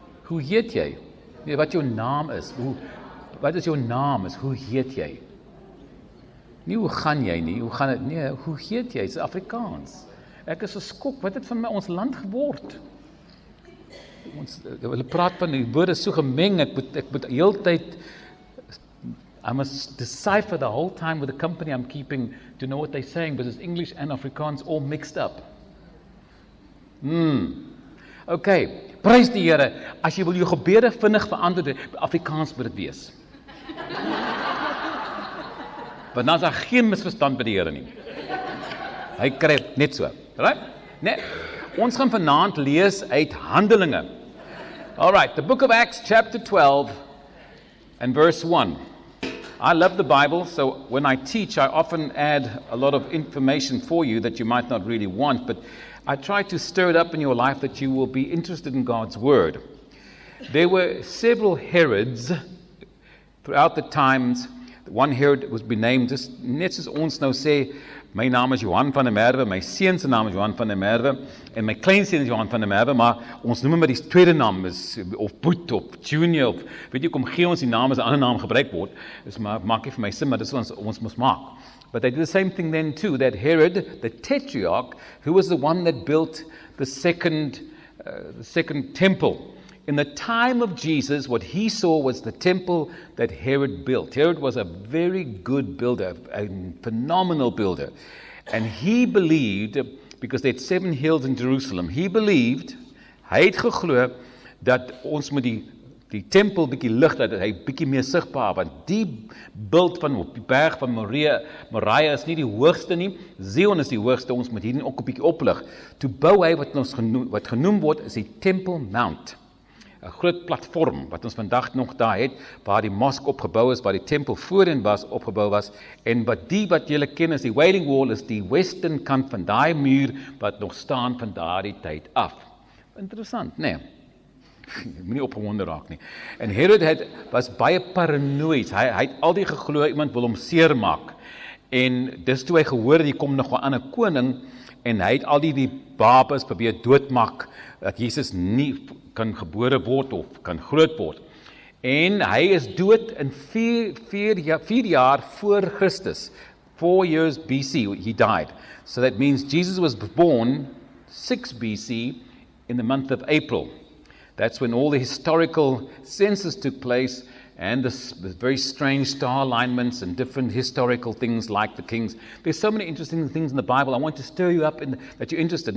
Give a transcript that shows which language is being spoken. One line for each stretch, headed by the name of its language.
Afrikaans: Hoe heet jy? Nee, wat jou naam is, wat is jou naam is, hoe heet jy? Nie hoe gaan jy nie, hoe gaan dit, nee, hoe heet jy? Dit is Afrikaans. Ek is geskok, wat het van ons land geword? Hulle praat van die woorde so gemeng, ek moet heeltyd,
English: I must decipher the whole time with the company I'm keeping to know what they're saying, because it's English and Afrikaans all mixed up.
Afrikaans: Okay, prys die Here, as jy wil jou gebede vinnig verander, Afrikaans moet dit wees. Want dan is daar geen misverstand by die Here nie. Hy kry net so, right? Nee, ons gaan vanaand lees uit Handelinge.
English: All right, the book of Acts, chapter 12 and verse 1. I love the Bible, so when I teach, I often add a lot of information for you that you might not really want, but I try to stir it up in your life that you will be interested in God's Word. There were several Herods throughout the times. One Herod was named, just
Afrikaans: net soos ons nou sê, my naam is Johan van der Merwe, my seun se naam is Johan van der Merwe, en my kleinseun is Johan van der Merwe, maar ons noem hom met die tweede naam, of Boet, of Junior, of weet jy, kom gee ons die naam as 'n ander naam gebruik word, dus maak nie vir my sin, maar dis wat ons moet maak.
English: But they did the same thing then too, that Herod, the Tetrarch, who was the one that built the second temple. In the time of Jesus, what he saw was the temple that Herod built. Herod was a very good builder, a phenomenal builder. And he believed, because they had 7 hills in Jerusalem,
Afrikaans: hy het geglo, dat ons moet die tempel bietjie lig, dat hy bietjie meer sigbaar, want die beeld van op die berg van Moriah is nie die hoogste nie, Zion is die hoogste, ons moet hier ook 'n bietjie oplig. Toe bou hy wat genoem word, is die Temple Mount. 'n groot platform wat ons vandag nog daar het, waar die mosk opgebou is, waar die tempel voorheen opgebou was, en wat julle ken as die Wailing Wall is die western kant van daai muur wat nog staan van daardie tyd af. Interessant, nee. Moenie opgewonde raak nie. En Herod was baie paranoïes. Hy het altyd geglo iemand wil hom seermaak. En dis toe hy gehoor het, hier kom nog 'n ander koning, en hy het al die babas probeer doodmaak, dat Jesus nie kan gebore word of kan groot word. En hy is dood in 4 jaar voor Christus.
English: 4 years BC, he died. So that means Jesus was born 6 BC in the month of April. That's when all the historical census took place, and the very strange star alignments and different historical things like the kings. There's so many interesting things in the Bible. I want to stir you up that you're interested.